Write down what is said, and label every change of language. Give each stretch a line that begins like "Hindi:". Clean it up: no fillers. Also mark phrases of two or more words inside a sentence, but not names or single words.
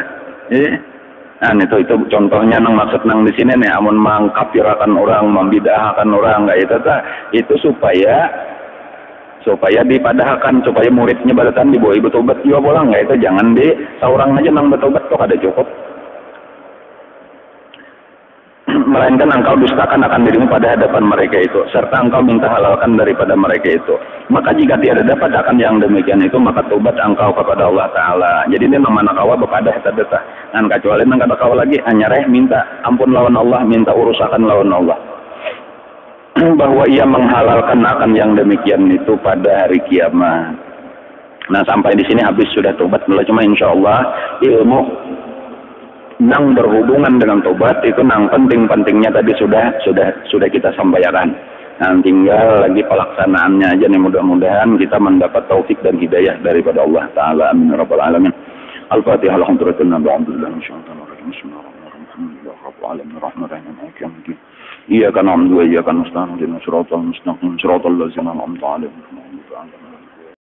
Banjar: Itu contohnya nang maksud nang di sini nih, amun mengkafirkan orang, membid'ahkan orang kayak itu tah, itu supaya dipadahkan, supaya muridnya badatan dibawa bertobat juga pulang, itu jangan di seorang aja nang bertobat tuh kada cukup.
Malay: Melainkan engkau dustakan akan dirimu pada hadapan mereka itu, serta engkau minta halalkan daripada mereka itu. Maka jika tiada dapat akan yang demikian itu, maka tobat engkau kepada
Arabic: الله تعالى.
Banjar: Jadi ini nama kawa bepadah tadetah. Kecuali nang kata kawa lagi, hanya minta ampun lawan Allah, minta urusakan lawan Allah.
Malay: Bahwa ia menghalalkan akan yang demikian itu pada hari kiamat.
Indonesian: Sampai di sini habis sudah tobat. Cuma
Arabic: إن شاء الله
Indonesian: ilmu nang berhubungan dengan tobat itu nang penting-pentingnya tadi sudah kita sampaikan. Tinggal lagi pelaksanaannya aja nih, mudah-mudahan kita mendapat taufik dan hidayah daripada
Arabic: الله تعالى. آمين رب العالمين. الفاتحة. الحمد لله بسم الله الرحمن الرحيم. بسم الله الرحمن الرحيم. إياك نعبد وإياك نستعين. اهدنا الصراط المستقيم. صراط الذين أنعمت عليهم.